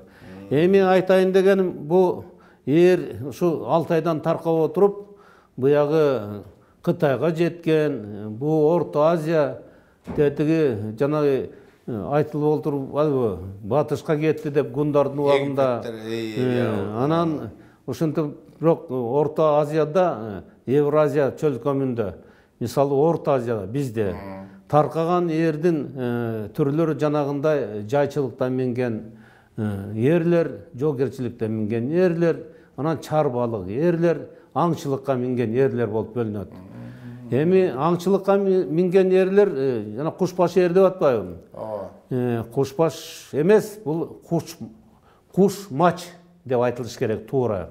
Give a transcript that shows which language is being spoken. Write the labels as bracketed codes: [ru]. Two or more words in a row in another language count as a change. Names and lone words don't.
[ky] Эми айтайын дегеним бу ушу 6 айдан таркап отуруп буягы Кытайга жеткен, бу Орто Азия тетиги жанагы айтылып отуруп батышка кетти деп гундардын убагында. Анан ошентип бирок Орто Азияда, Евразия чөлкөмүндө, мисалы Орто Азияда бизде таркаган эрдин түрлөрү жанагындай жайчылыктан менген ерлер, жоокерчиликтен менген ерлер, анан чарбалык ерлер, аңчылыкка минген ерлер болуп бөлүнөт. Эми аңчылыкка минген ерлер жана кушбаш эр деп атпайбы? Кушбаш эмес, бул куш мач деп айтылыш керек туура.